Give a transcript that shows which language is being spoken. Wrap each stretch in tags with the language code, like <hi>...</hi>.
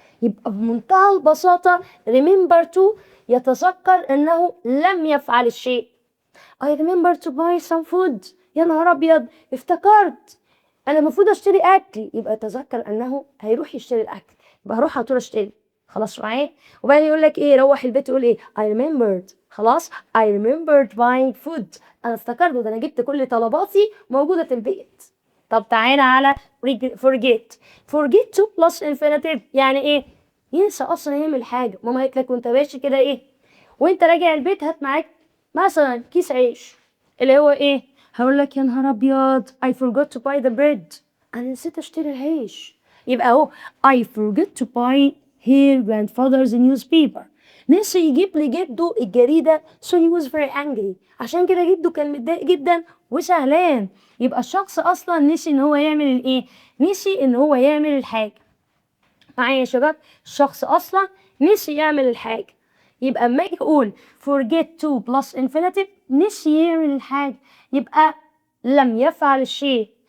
<ar>يبقى بمنتهى البساطة remember to يتذكر انه لم يفعل الشيء.</ar> <en>I remember to buy some food،</en> <ar>يا نهار ابيض افتكرت انا المفروض اشتري اكل، يبقى تذكر انه هيروح يشتري الاكل، يبقى هروح على طول اشتري. خلاص معايا؟ وبعدين يقول لك ايه، روح البيت يقول ايه</ar> <en>I remembered.</en> <ar>خلاص</ar> <en>I remembered buying food.</en> <ar>انا افتكرت ده انا جبت كل طلباتي موجودة في البيت. طب تعالى على forget. forget to plus infinitive يعني ايه؟ ينسى اصلا يعمل حاجة. ماما قالت لك وانت ماشي كده ايه؟ وانت راجع البيت هات معاك مثلا كيس عيش اللي هو ايه؟ هقول لك يا نهار ابيض</ar> <en>I forgot to buy the bread.</en> <ar>انا نسيت اشتري العيش. يبقى اهو</ar> <en>I forgot to buy her grandfather's newspaper.</en> <ar>نسي يجيب لجده الجريدة</ar> <en>so he was very angry.</en> <ar>عشان كده جده كان متضايق جدا وزعلان. يبقى الشخص اصلا نسي ان هو يعمل الايه؟ نسي ان هو يعمل الحاجة. معايا يا شباب؟ الشخص اصلا نسي يعمل الحاجة. يبقى اما اجي اقول</ar> <en>forget to plus infinitive</en> <ar>نسي يعمل الحاجة يبقى لم يفعل الشيء.</ar>